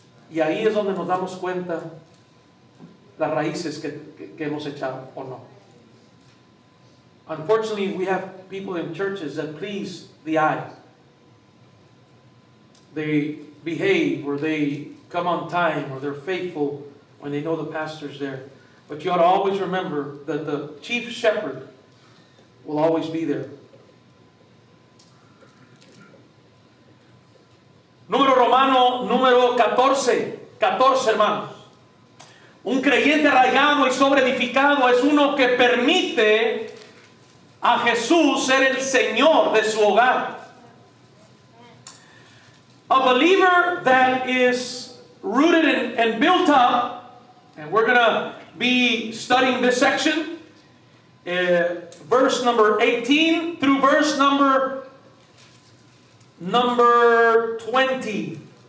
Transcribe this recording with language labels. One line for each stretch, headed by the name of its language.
Spanish: Y ahí es donde nos damos cuenta las raíces que hemos echado o no.
English: Unfortunately, we have people in churches that please the eye. They behave, or they come on time, or they're faithful when they know the pastor's there. But you ought to always remember that the chief shepherd will always be there.
Spanish: Número romano, número 14. 14, hermanos. Un creyente arraigado y sobreedificado es uno que permite a Jesús ser el Señor de su hogar.
English: A believer that is rooted and built up, and we're going to be studying this section, verse number 18 through verse number 20.